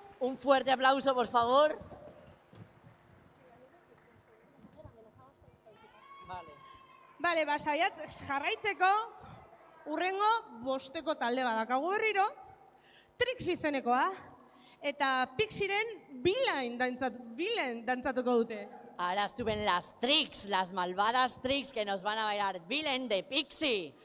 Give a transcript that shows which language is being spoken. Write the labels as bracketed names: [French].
[Spanish] Un fuerte aplauso, por favor. Vale. [Basque] Bale, ba, jarraitzeko, urrengo bosteko talde badakagu berriro, Trix izenekoa. eta Pixiren Villain dantzatuko dute. [Spanish] Ahora suben las Trix, las malvadas Trix que nos van a bailar Villain de Pixie.